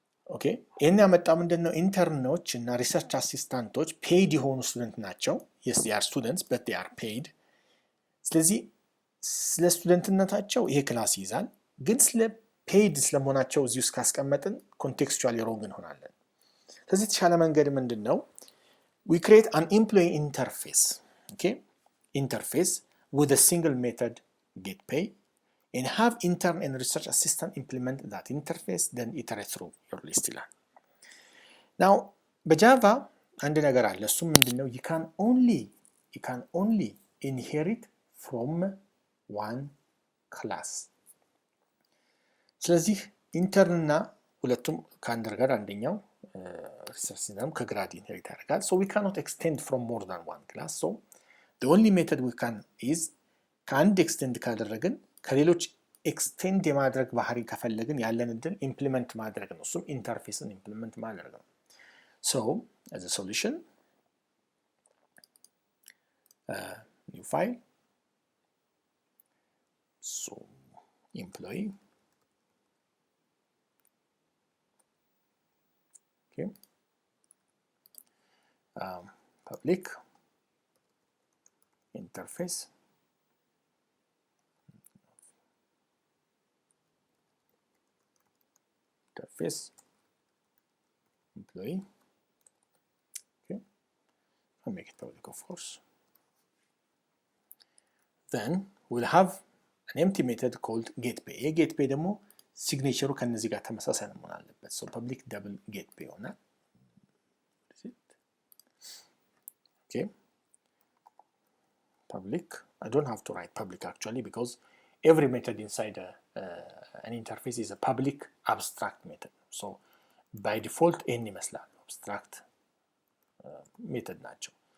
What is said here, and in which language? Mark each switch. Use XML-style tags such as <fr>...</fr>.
<am>ኦኬ ይሄን ያመጣው ምንድነው ኢንተርኖች እና ሪሰርች አሲስታንቶች ፔይድ የሆኑ ስቱደንት ናቸው.</am> <en>yes they are students but they are paid.</en> <am>ስለዚህ ስለ ስቱደንትነታቸው ይሄ ክላስ ይዛል. ግን ስለ ፔይድ ስለመሆናቸው እዚህ ውስጥ ካስቀመጥን ኮንቴክስቹዋሊ ሮንግ እንሆናለን. ስለዚህ የተሻለ መንገድ ምንድነው</am> <en>we create an employee interface. Okay, interface with a single method getPay and have intern and research assistant implement that interface, then iterate through your list ይላል.</en> <am>now በጃቫ አንድ ነገር አለ. እሱም ምንድነው</am> <en>you can only inherit from one class.</en> <am>ስለዚህ ኢንተርን እና ሁለቱም ከአንደርጋር አንደኛው research system ከግራድ inherit ያደርጋል.</am> <en>so we cannot extend from more than one class. so the only method we can is</en> <am>ከአንድ extend ካደረግን ከሌሎች ኤክስቴንድ የማድረግ ባህሪ ከፈለግን ያለን እድል ኢምፕሊመንት ማድረግ ነው. እሱም ኢንተርፌስን ኢምፕሊመንት ማድረግ ነው.</am> <en>so as a solution new file, so employee, okay, public interface, employee, okay, I'll make it public of course. Then we'll have an empty method called getPay.</en> <am>getPay ደግሞ ሲግኔቸሩ ከነዚህ ጋር ተመሳሳይ ነው መሆን አለበት.</am> <en>so public double getPay ሆነ. okay, public, I don't have to write public actually because every method inside an interface is a public abstract method. so by default n ይመስላል abstract method ናቸው.</en>